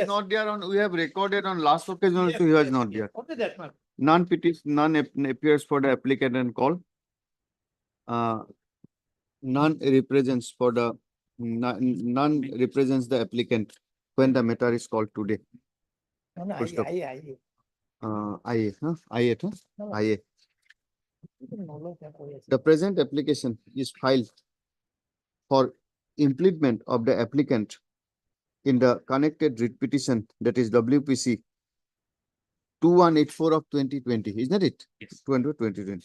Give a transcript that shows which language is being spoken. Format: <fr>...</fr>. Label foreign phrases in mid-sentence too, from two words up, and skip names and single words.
<en>not there on, we have recorded on last occasion Yes, also he was yes, not yes. there. Only that, man. None appears for the applicant and call. None represents for the, none represents the applicant when the matter is called today. No, no, Full stop. I. IA, huh? IA, huh? No. IA. The present application is filed for impleadment of the applicant in the connected writ petition, that is WPC 2184 of 2020, isn't it? Yes. 2020.</en>